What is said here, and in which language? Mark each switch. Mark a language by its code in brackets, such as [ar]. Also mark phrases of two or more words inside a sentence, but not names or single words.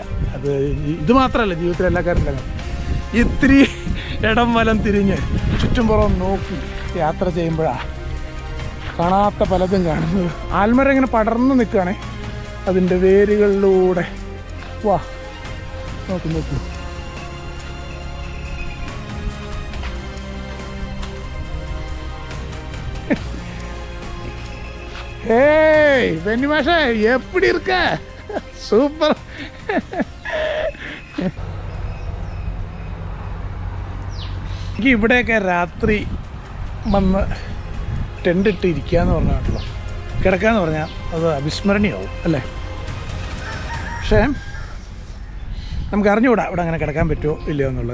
[ml] അത് ഇത് മാത്രമല്ല, ജീവിതത്തിൽ എല്ലാ കാര്യത്തിലും ഇത്തിരി ഇടം വലം തിരിഞ്ഞ് ചുറ്റുംപുറം നോക്കി യാത്ര ചെയ്യുമ്പോഴാണ് കാണാത്ത പലതും കാണുന്നത്. ആൽമരം ഇങ്ങനെ പടർന്ന് നിൽക്കുകയാണേ, അതിൻ്റെ വേരുകളിലൂടെ. വാ, നോക്കൂ. [ta] ஏய் பெண்ணிமாஷா, எப்படி இருக்க? சூப்பர். [ml] എനിക്ക് ഇവിടെയൊക്കെ രാത്രി വന്ന് ടെൻ്റ് ഇട്ട് ഇരിക്കുക എന്ന് പറഞ്ഞാണല്ലോ, കിടക്കാന്ന് പറഞ്ഞാൽ അത് അവിസ്മരണീയമാവും അല്ലേ. പക്ഷേ നമുക്ക് അറിഞ്ഞുകൂടാ ഇവിടെ അങ്ങനെ കിടക്കാൻ പറ്റുമോ ഇല്ലയോ എന്നുള്ളത്.